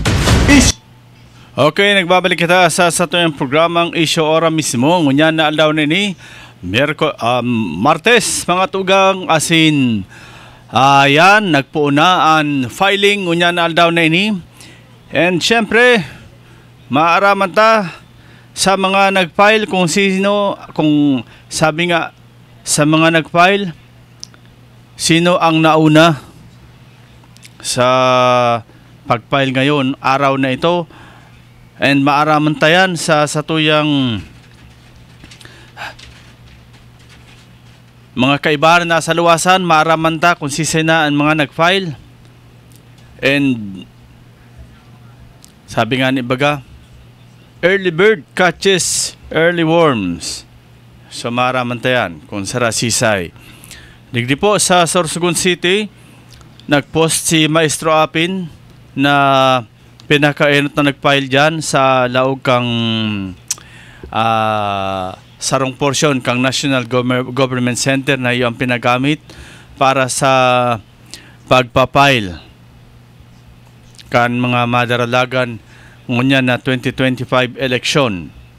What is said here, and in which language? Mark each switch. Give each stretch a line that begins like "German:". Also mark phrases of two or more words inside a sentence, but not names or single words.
Bikol: Okay, nagbabalik kita sa tuyang programang Issue ora mismo. Ngunyan na aldaw ni Martes, mga tugang asin. Ayan, nagpuunaan filing ngunyan na aldaw na ini.
Filipino: And syempre,
Bikol: maaraman ta
Filipino: sa mga nag-file kung sino, kung sabi nga sa mga nag-file, sino ang nauna sa pag-file ngayon, araw na ito.
Bikol: And maaraman tayan sa tuyang mga kaibahan na sa luwasan, maaraman ta kung sisina ang mga nag-file.
Filipino: And sabi nga ni Baga,
English: early bird catches early worms.
Bikol: So maaraman tayan kung sarasisay. Digdi po sa Sorsogon City, nagpost si Maestro Apin na pinakainot na nag-file dyan sa laog kang sarong portion kang National Government Center na yung pinagamit para sa pagpapile kan mga madaralagan ngunyan na 2025 election.